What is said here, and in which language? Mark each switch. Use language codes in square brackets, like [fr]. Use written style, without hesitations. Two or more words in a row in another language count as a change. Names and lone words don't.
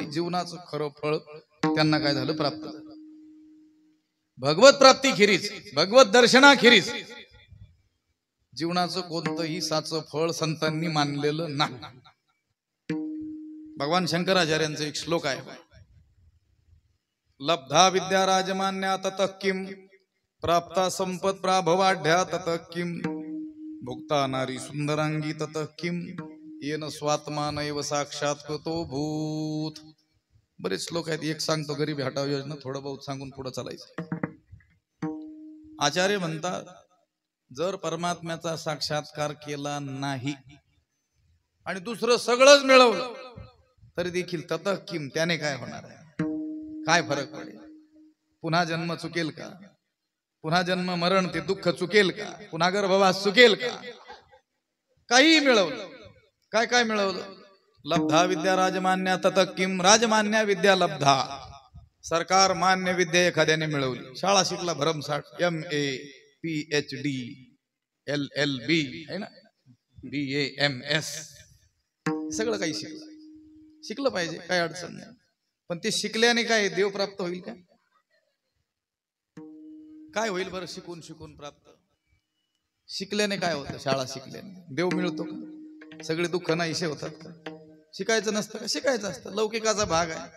[mr] जीवनाचं खरं फळ त्यांना काय झालं, प्राप्त झालं. भगवत प्राप्ती खेरीज, भगवत दर्शनाखेरीज जीवनाचं कोणतंही साचं फळ संतांनी मानलेलं नाही. भगवान शंकराचार्यांचा एक श्लोक आहे, [sa] लब्धा विद्या राजमान्या ततः किम, प्राप्ता संपत प्राभवाढ्या ततः किम, भुक्ता नारी सुंदरांगी ततः किम, येन स्वात्मानैव साक्षात्कृतो भूत. [mr] बरेच श्लोक आहेत, एक सांगतो गरीबी हटाव योजना, थोडं बहुत सांगून पुढे चालायचं. आचार्य म्हणतात, जर परमात्म्याचा साक्षात्कार केला नाही आणि दुसरं सगळंच मिळवलं तरी देखील [sa] ततः किम, [mr] त्याने काय होणार आहे, काय फरक पडेल, पुन्हा जन्म चुकेल का, पुन्हा जन्म मरण ते दुःख चुकेल का, पुन्हा गर्भवास चुकेल का, काही मिळवलं, काय काय मिळवलं. [sa] लब्धा विद्या राजमान्या ततः किम, राजमान्या विद्या लब्धा, [mr] सरकार मान्य विद्या एखाद्याने मिळवली, शाळा शिकला भरमसाठ, MA PhD LLB [hi] है ना, [mr] BA MS सगळं काही शिकलं पाहिजे, काय अडचण नाही. पण ते शिकल्याने काय देव प्राप्त होईल का, काय होईल बरं, शिकून प्राप्त, शिकल्याने काय होतं, शाळा शिकल्याने देव मिळतो का, सगळे दुःख नाहीसे होतात का, शिकायचं नसतं का, शिकायचं असतं, लौकिकाचा भाग आहे.